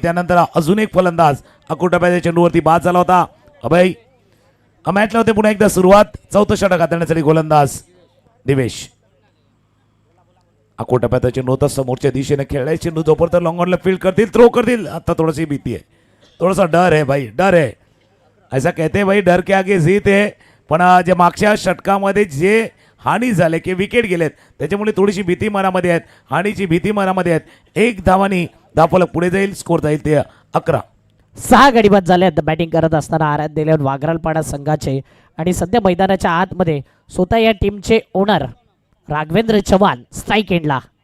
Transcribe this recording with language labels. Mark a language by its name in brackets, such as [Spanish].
[Marathi] त्यानंतर अजून एक फलंदाज आकुटप्याच्या चेंडूवरती बाद झाला होता. अभय मॅचला होते पुन्हा एकदा सुरुवात. 4थं षटक हाताळण्यासाठी गोलंदाज दिवेश. आकुटप्याचा चेंडू होता, समोरच्या दिशेने खेळलाय चेंडू, जोपर्यंत लॉंग फील्ड करतील, थ्रो करतील. आता थोडीशी भीती आहे, थोडासा [Hindi] डर है भाई, डर है. ऐसा कहते हैं भाई, डर के आगे जीत है. [Marathi] पण जे मागच्या षटकामध्ये जे हानी झाले की विकेट गेलेत त्याच्यामुळे थोडीशी भीती मनामध्ये आहेत, हानीची भीती मनामध्ये आहेत. 1 धावानी धावफलक पुढे जाईल, स्कोर जाईल ते 11. 6 गडी बाद झाल्यात बॅटिंग करत असताना आराध्य दिलेवर वागरालपाडा संघाचे. आणि सध्या मैदानाच्या आतमध्ये स्वतः या टीमचे ओनर राघवेंद्र चव्हाण स्ट्राईक एंडला.